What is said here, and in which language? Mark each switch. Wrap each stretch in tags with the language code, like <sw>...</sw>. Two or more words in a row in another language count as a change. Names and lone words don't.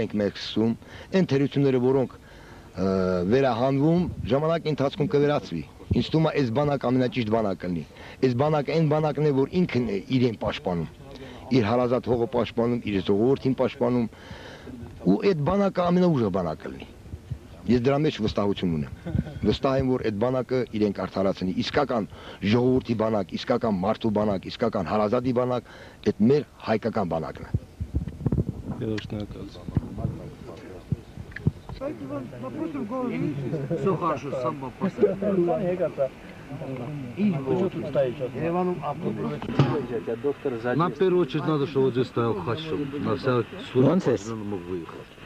<hy>ենք մենք սկսում, այն թերությունները, որոնք վերահանվում, ժամանակի ընթացքում կվերացվի։ Ինձ թվում է այս բանակը ամենաճիշտ բանակը լինի։ Այս բանակը այն բանակն է, որ ինքն է իրեն պաշտպանում, իր հարազատ հողը պաշտպանում, իր ժողովրդին պաշտպանում, ու այդ բանակը ամենաուժեղ բանակը լինի։ Ես դրա մեջ վստահություն ունեմ։ Վստահ եմ, որ այդ բանակը իրեն կարդարացնի, իսկական ժողովրդի բանակ, իսկական մարդու բանակ, իսկական հարազատի բանակ, այդ մեր հայկական բանակն է։</hy> <ru>Все хорошо, сам вопрос. На первую очередь надо, чтобы вот здесь стоял хач, чтобы на вся служба мог выехать.</ru>